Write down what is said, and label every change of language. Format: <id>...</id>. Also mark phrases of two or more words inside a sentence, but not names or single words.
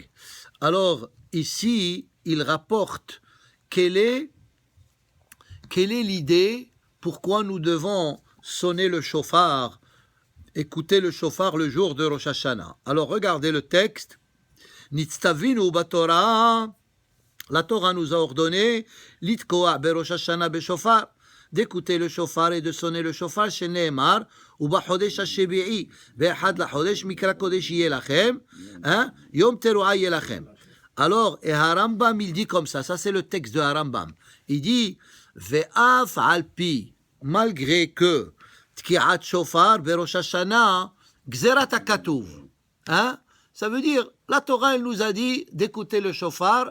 <fr>Alors, ici, il rapporte quelle est l'idée, pourquoi nous devons sonner le shofar, écouter le shofar le jour de Rosh Hashanah. Alors, regardez le texte.</fr> <he>נצטוינו בתורה,</he> <fr>la Torah nous a ordonné,</fr> <he>לתקוע בראש השנה בשופר,</he> <fr>d'écouter le shofar et de sonner le shofar chez Nehemar, ou</fr> <he>בחודש השביעי באחד לחודש מקרא קודש יהיה לכם יום תרועה יהיה לכם.</he> <fr>Alors, et Harambam, il dit comme ça c'est le texte de Harambam. Il dit,</fr> <he>ואף על פי,</he> <fr>malgré que,</fr> <he>תקיעת שופר בראש השנה גזירת הכתוב.</he> <fr>Ça veut dire, la Torah, elle nous a dit d'écouter le shofar.</fr>